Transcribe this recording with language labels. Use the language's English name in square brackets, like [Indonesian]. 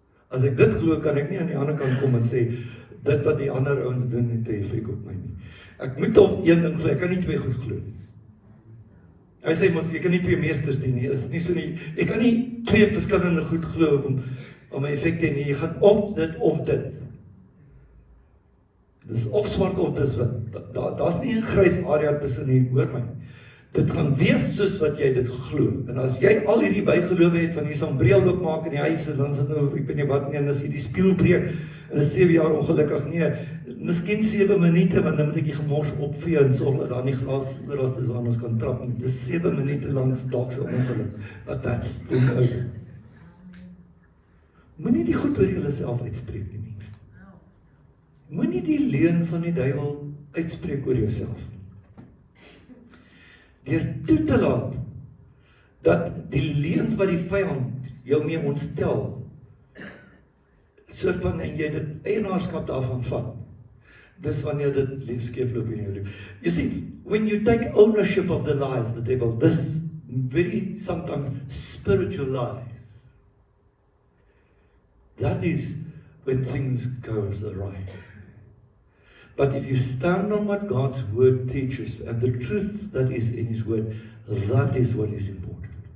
[Afrikaans] As ek dit glo, kan ek nie aan die ander kant kom en sê, dit wat die ander ouens doen, het 'n effek op my nie. Ek moet op een ding glo, ek kan nie 2 goed glo nie. Hy sê mos, jy kan nie 2 meesters dien nie, is dit nie so nie, ek kan nie 2 verskillende goed glo om 'n effek te hê nie, jy gaan of dit. Dis of swart of dis wit, daar's nie 'n grys area tussen nie, hoor my. Dit gaan wees soos wat jy dit glo. En as jy al hierdie bygelowe het van jy sal 'n breel oopmaak in die huis en dan sit nou, ek weet nie wat nie, en as jy die spieël breek, en is 7 jaar ongelukkig, nee, miskien 7 minute, want dan moet ek die gemors opvee en sorg dat daar nie glas oor is waar ons kan trap nie. Dis 7 minute langs dalk so ongeluk, [English] but that's still over. [Afrikaans] Moenie die goed oor jouself uitspreek nie. Moenie die leuen van die duiwel uitspreek oor jouself nie. Deur toe te laat dat die leuns wat die vyand jou mee ontstel, soort van en jy dit eienaarskap daarvan vat, dis wanneer dit skeefloop in jou lewe. [English] You see, when you take ownership of the lies, the devil, this very sometimes spiritual lies, that is when things goes awry. But if you stand on what God's word teaches and the truth that is in his word, that is what is important.